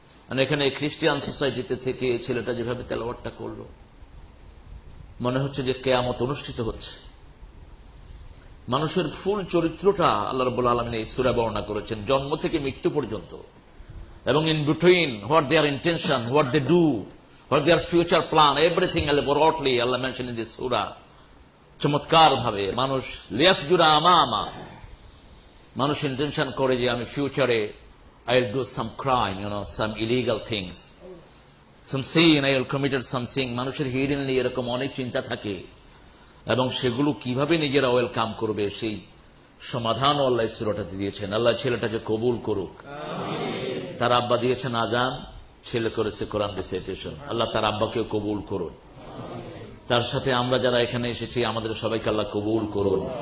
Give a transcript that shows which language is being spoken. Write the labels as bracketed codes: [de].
[bn] আর এখানে খ্রিস্টিয়ান সোসাইটিতে থেকে ছেলেটা যেভাবে তেলাওয়াতটা করলো, মনে হচ্ছে যে কিয়ামত অনুষ্ঠিত হচ্ছে। মানুষের ফুল চরিত্রটা আল্লাহ রাব্বুল আলামিন এই সূরা বর্ণনা করেছেন, জন্ম থেকে মৃত্যু পর্যন্ত, এবং [en] In between what their intention, what they do, what their future plan, everything broadly Allah mention in this সূরা। [bn] চমৎকার ভাবে মানুষ লিয়াসজুরা আমামা, মানুষ ইন্টেনশন করে যে আমি ফিউচারে [en] I will do some crime, some illegal things, some sin, I will committed some sin. [bn] মানুষের hiddenly এরকম অনেক চিন্তা থাকে, এবং সেগুলো কিভাবে নিজেরা ওয়েলকাম করবে সেই সমাধান আল্লাহ সূরাটাতে দিয়েছেন। আল্লাহ ছেলেটাকে কবুল করুক। তার আব্বা দিয়েছেন আজান, ছেলে করেছে কোরআন রিসাইটেশন। আল্লাহ তার আব্বাকেও কবুল করুন। তার সাথে আমরা যারা এখানে এসেছি আমাদের সবাইকে আল্লাহ কবুল করুন।